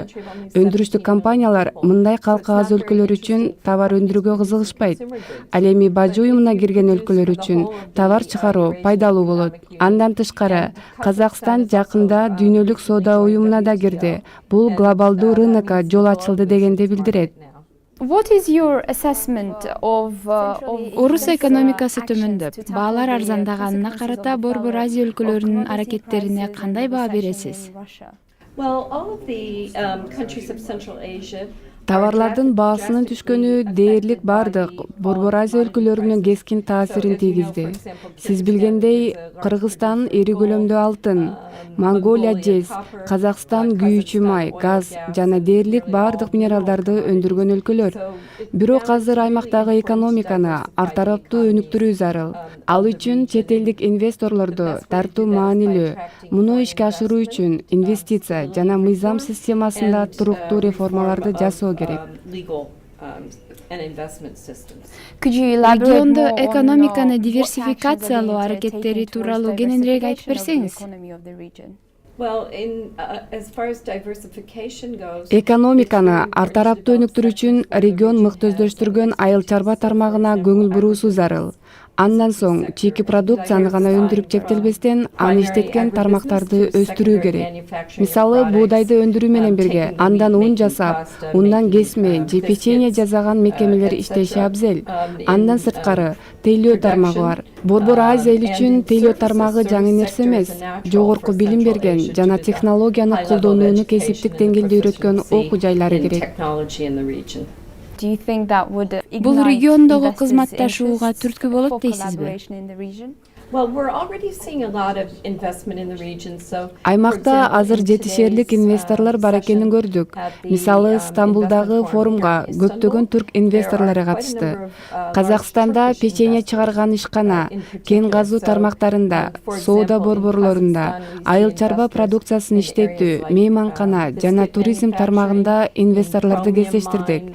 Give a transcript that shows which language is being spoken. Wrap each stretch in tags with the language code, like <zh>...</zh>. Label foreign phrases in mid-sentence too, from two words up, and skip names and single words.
<ky>Өндүрүштүк компаниялар мындай калкы аз өлкөлөр үчүн товар өндүрүүгө кызыгышпайт. Ал эми бажы уюмуна кирген өлкөлөр үчүн товар чыгаруу пайдалуу болот. Андан тышкары, Казакстан жакында дүйнөлүк соода уюмуна да кирди. Бул глобалдуу рынокко жол ачылды дегенди билдирет.</ky> <en>What is your assessment of</en> <ky>Орус экономикасы төмөндөп, баалар арзандаганына карата Борбор Азия өлкөлөрүнүн аракеттерине кандай баа бересиз?</ky> <en>Well, all of the countries of Central Asia</en> <ky>Товарлардын баасынын түшкөнү дээрлик бардык Борбор Азия өлкөлөрүнө кескин таасирин тийгизди. Сиз билгендей, Кыргызстан ири көлөмдүү алтын, Монголия жез, Казакстан күйүүчү май, газ жана дээрлик бардык минералдарды өндүргөн өлкөлөр. Бирок азыр аймактагы экономиканы ар тараптуу өнүктүрүү зарыл. Ал үчүн чет элдик инвесторлорду тартуу маанилүү. Муну ишке ашыруу үчүн инвестиция жана мыйзам системасында туруктуу реформаларды жасоо керек.</ky> <en>legal and investment systems. Could you elaborate</en> <ky>Региондо</ky> <en>more on</en> <ky>экономиканы</ky> <en>what</en> <ky>диверсификациялоо</ky> <en>actions are being</en> <ky>аракеттери</ky> <en>taken</en> <ky>тууралуу</ky> <en>towards</en> <ky>кененирээк айтып</ky> <en>diversification of the</en> <ky>берсеңиз?</ky> <en>economy of the region? Well, as far as diversification goes,</en> <ky>Экономиканы ар тараптуу өнүктүрүү үчүн регион мыкты өздөштүргөн айыл чарба тармагына көңүл буруусу зарыл. Андан соң чийки продукцияны гана өндүрүп чектелбестен, аны иштеткен тармактарды өстүрүү керек. Мисалы, буудайды өндүрүү менен бирге андан ун жасап, ундан кесме же печенье жасаган мекемелер иштеши абзел. Андан сырткары тейлөө тармагы бар. Борбор Азия эл үчүн тейлөө тармагы жаңы нерсе эмес. Жогорку билим берген жана технологияны колдонууну кесиптик деңгээлде үйрөткөн окуу жайлары керек.</ky> <en>technology in the region. Do you think that would</en> <ky>Бул</ky> <en>ignite</en> <ky>региондогу</ky> <en>investors'</en> <ky>кызматташууга</ky> <en>interests</en> <ky>түрткү болот</ky> <en>for</en> <ky>дейсизби?</ky> <en>collaboration in the region? Well, we're already seeing a lot of investment in the region. So,</en> <ky>Аймакта азыр жетишерлик инвесторлор бар экенин көрдүк. Мисалы, Стамбулдагы форумга көптөгөн түрк инвесторлору катышты. Казакстанда печенье чыгарган ишкана, кен казуу тармактарында, соода борборлорунда, айыл чарба продукциясын иштетүү, мейманкана жана туризм тармагында инвесторлорду кездештирдик.</ky>